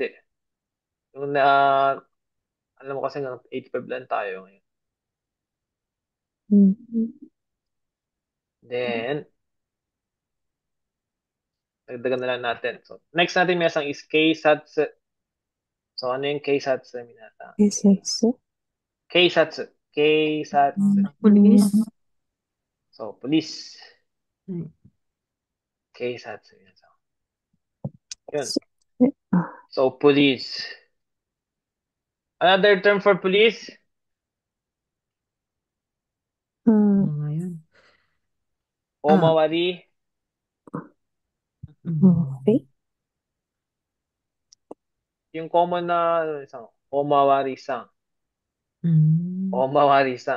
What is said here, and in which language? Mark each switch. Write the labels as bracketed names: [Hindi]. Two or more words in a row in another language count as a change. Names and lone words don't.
[Filipino] Yung alam mo kasi ng 85 lang tayo ngayon. Then, nagdagan na lang natin. So, next natin minasang is keisatsu. So, ano yung keisatsu minasang? Keisatsu. [Japanese] Keisatsu. [English] Police. So, police. Hmm. [Japanese] 警察皆さん. Yun. [English] So, police. Another term for police? [Filipino] Ano nga yun? [Japanese] Omawari. [Filipino] Yung common na isang omawari-san. [Japanese] Omawari-san.